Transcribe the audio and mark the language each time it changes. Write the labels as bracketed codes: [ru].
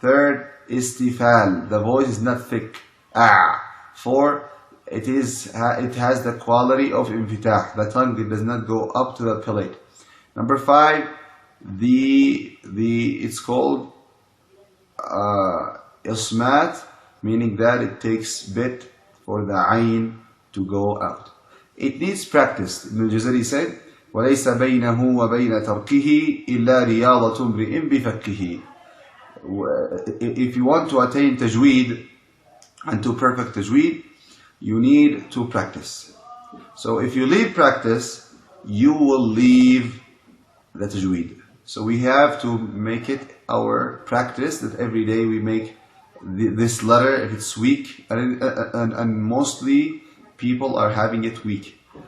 [en] Third, istifal. The voice is not thick. 4, it has the quality of infitah. The tongue, it does not go up to the palate. Number 5, it's called ismat, meaning that it takes bit for the ayn to go out. It needs practice. Ibn al-Jazari said, [ar] وَلَيْسَ بَيْنَهُ وَبَيْنَ تَرْكِهِ إِلَّا رِيَاضَةٌ امْرِئٍ بِفَكِّهِ. [en] If you want to attain tajweed and to perfect tajweed, you need to practice. So if you leave practice, you will leave the tajweed. So we have to make it our practice that every day we make this letter if it's weak, and mostly people are having it weak.